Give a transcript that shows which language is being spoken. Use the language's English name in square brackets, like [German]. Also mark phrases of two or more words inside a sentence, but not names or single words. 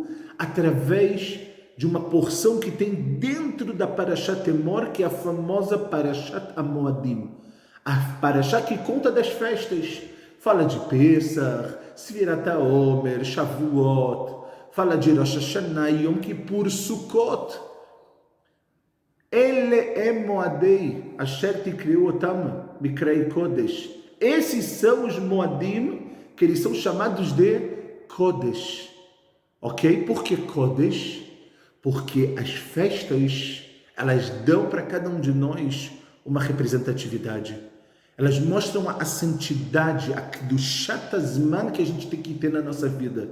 [Portuguese] Através de uma porção que tem dentro da Parashat Emor, que é a famosa Parashat Hamoadim. A Parashat que conta das festas. Fala de Pesach, Sfirat HaOmer, Shavuot. Fala de Rosh Hashanah, Yom Kippur, Sukkot. [Hebrew] Ele Moadei, Asher Tikriu Otam, Mikrei Kodesh. [Portuguese] Esses são os Moadim, que eles são chamados de Kodesh. Ok? Por que Kodesh? Porque as festas, elas dão para cada um de nós uma representatividade. Elas mostram a santidade do Shatazman que a gente tem que ter na nossa vida.